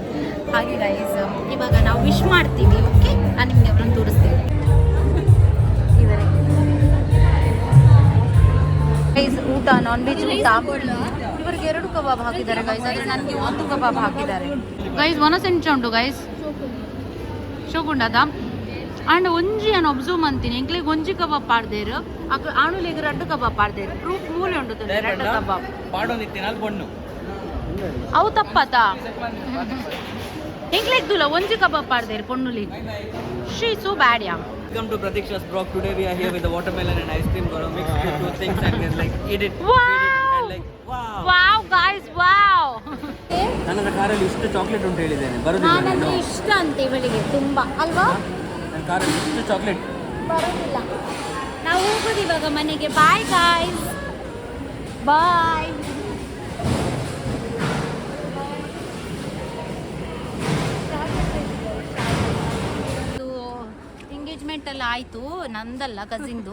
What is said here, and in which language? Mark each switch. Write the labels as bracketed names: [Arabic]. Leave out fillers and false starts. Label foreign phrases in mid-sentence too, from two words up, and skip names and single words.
[Kannada] ಹಾಗೆ ಗೈಸ್ ಇವಾಗ ನಾವು ವಿಶ್ ಮಾಡ್ತೀವಿ. ಓಕೆ, ನಾನು ನಿಮಗೆ ಅವರನ್ನು ತೋರಿಸ್ತೀನಿ. ಗೈಸ್ ಊಟ, [English] non veg [Kannada] ಊಟ. ಇವರಿಗೆ 2 ಕಬಾಬ್ ಹಾಕಿದ್ದಾರೆ ಗೈಸ್, ಆದರೆ ನನಗೆ 1 ಕಬಾಬ್ ಹಾಕಿದ್ದಾರೆ ಗೈಸ್. 1 ಸೆಂಟ್ ಉಂಟು ಗೈಸ್. [Tulu] ಶೋಗುಂಡದ ಅಂಡ್ ಒಂಜಿ [Kannada] ನಾನು ಒಬ್ಸರ್ವ್ ಮಾಡ್ತೀನಿ [Tulu] ಎಂಕ್ಲೆಗ್ ಒಂಜಿ ಕಬಾಬ್ ಪಾಡ್ದೇರು ಆಣುಲೆಗ್ ರಡ್ಡು ಕಬಾಬ್ ಪಾಡ್ದೇರು ಪ್ರೂಫ್ ಮೂಲೆ ಉಂಡು ರಡ್ಡು ಕಬಾಬ್ ಅವು ತಪ್ಪತಾ ಎಂಕ್ಲೆಗ್ ದುಲ ಒಂಜಿ ಕಬಾಬ್ ಪಾಡ್ದೇರು ಪೊಣ್ಣುಲಿ [English] she so bad ya. Welcome to Pratiksha's vlog. Today we are here with the watermelon and ice cream. Gonna mix the two things and then like eat it. Wow! And like wow. Wow guys, wow! [Kannada] ನನ್ನ ಕಾರಲ್ಲಿ ಇಷ್ಟು ಚಾಕ್ಲೇಟ್ ಉಂಟು ಹೇಳಿದ್ದೇನೆ ಬರೋದಿಲ್ಲ ನಾನಂದ್ರೆ ಇಷ್ಟ ಅಂತ ಇವಳಿಗೆ ತುಂಬಾ ಅಲ್ವಾ ನನ್ನ ಕಾರಲ್ಲಿ ಇಷ್ಟು ಚಾಕ್ಲೇಟ್ ಬರೋದಿಲ್ಲ. ನಾವು ಹೋಗೋದು ಇವಾಗ ಮನೆಗೆ. [English] bye guys, bye. [Kannada] ಎಂಗೇಜ್ಮೆಂಟ್ ಎಲ್ಲ ಆಯಿತು, ನಂದಲ್ಲ ಕಸಿನ್ದು.